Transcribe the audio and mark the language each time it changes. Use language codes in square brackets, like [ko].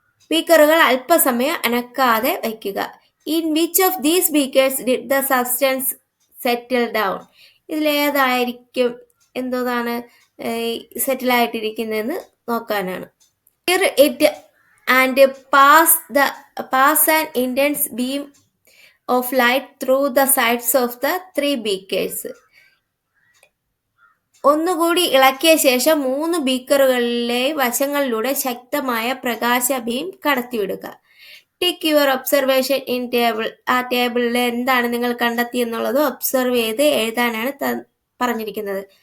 [ml] ബീക്കറുകൾ അല്പസമയം അനക്കാതെ വയ്ക്കുക. [en] In which of these beakers did the substance settle down? [ml] ഇതിലേതായിരിക്കും എന്താണ് സെറ്റിൽ ആയിട്ടിരിക്കുന്നതെന്ന് നോക്കാനാണ്. [en] Stir it and pass an intense beam of light through the sides of the 3 beakers. [ml] ഒന്നുകൂടി ഇളക്കിയ ശേഷം 3 ബീക്കറുകളിലെ വശങ്ങളിലൂടെ ശക്തമായ പ്രകാശ beam കടത്തിവിടുക. [en] Tick your observation in table. [ml] ആ ടേബിളിൽ എന്താണ് നിങ്ങൾ കണ്ടെത്തിയെന്നുള്ളത് ഒബ്സർവ് ചെയ്ത് എഴുതാനാണ് പറഞ്ഞിരിക്കുന്നത്.